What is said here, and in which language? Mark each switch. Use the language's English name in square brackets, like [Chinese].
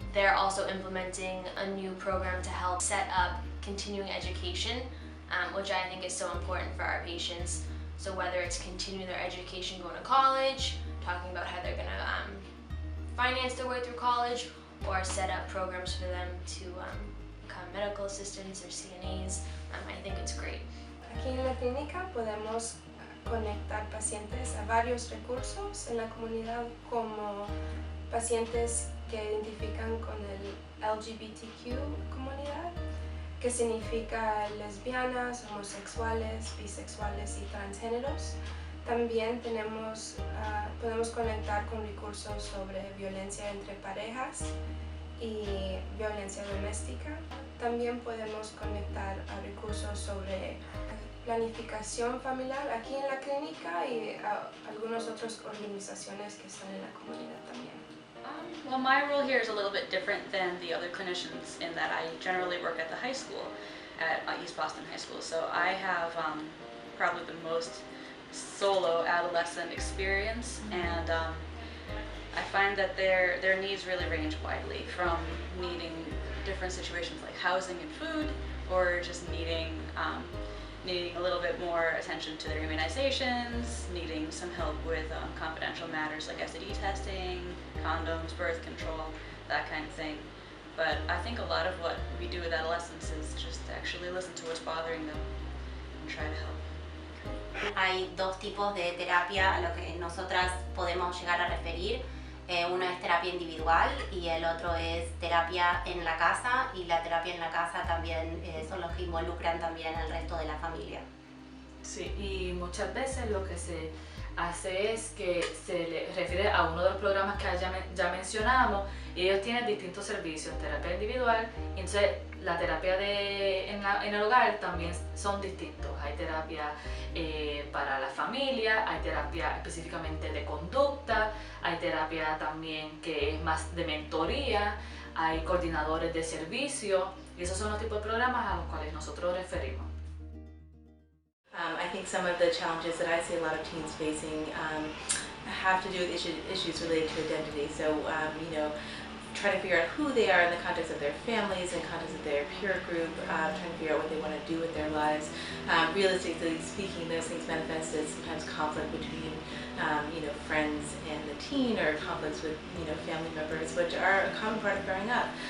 [English] They're also implementing a new program to help set up continuing education, which I think is so important for our patients. So whether it's continuing their education, going to college, talking about how they're going to finance their way through college, or set up programs for them to become medical assistants or CNAs. I think it's great. [Spanish] Aquí en la clínica podemos conectar pacientes a varios recursos en la comunidad, como pacientes que identifican con el LGBTQ comunidad, que significa lesbianas, homosexuales, bisexuales y transgéneros. También podemos conectar con recursos sobre violencia entre parejas y violencia doméstica. También podemos conectar a recursos sobre planificación familiar aquí en la clínica y a algunas otras organizaciones que están en la comunidad también. [English] Well, my role here is a little bit different than the other clinicians in that I generally work at the high school, at East Boston High School. So I have probably the most solo adolescent experience, and I find that their needs really range widely, from needing different situations like housing and food, or just needing a little bit more attention to their immunizations, needing some help with confidential matters like STD testing, condoms, birth control, that kind of thing. But I think a lot of what we do with adolescents is just actually listen to what's bothering them and try to help. [Spanish] Hay dos tipos de terapia a lo que nosotras podemos llegar a referir. Uno es terapia individual y el otro es terapia en la casa, y la terapia en la casa también son los que involucran también al resto de la familia. Sí, y muchas veces lo que se hace es que se le refiere a uno de los programas que ya mencionamos, y ellos tienen distintos servicios, terapia individual, y entonces la terapia en el hogar también son distintos. Hay terapia para la familia, hay terapia específicamente de conducta, hay terapia también que es más de mentoría, hay coordinadores de servicio, y esos son los tipos de programas a los cuales nosotros referimos. [English] I think some of the challenges that I see a lot of teens facing have to do with issues related to identity. So, trying to figure out who they are in the context of their families, in the context of their peer group, trying to figure out what they want to do with their lives. Realistically speaking, those things manifest as sometimes conflict between friends and the teen, or conflicts with family members, which are a common part of growing up.